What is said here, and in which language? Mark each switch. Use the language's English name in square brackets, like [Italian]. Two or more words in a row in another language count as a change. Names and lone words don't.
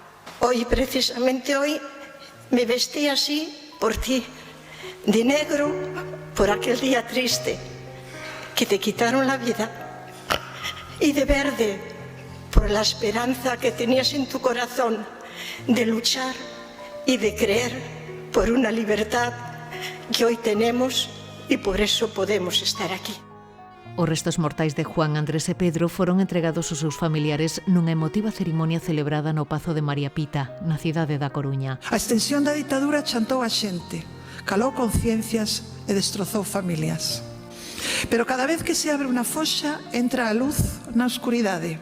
[Spanish] Querido Juan, hoy, precisamente hoy, Me vestí así por ti, de negro por aquel día triste que te quitaron la vida, y de verde por la esperanza que tenías en tu corazón de luchar y de creer por una libertad que hoy tenemos y por eso podemos estar aquí. [Galician] Os restos mortais de Juan, Andrés e Pedro foron entregados aos seus familiares nunha emotiva cerimonia celebrada no Pazo de María Pita, na cidade da Coruña. A extensión da ditadura chantou a xente, calou conciencias e destrozou familias. Pero cada vez que se abre unha foxa, entra a luz na oscuridade.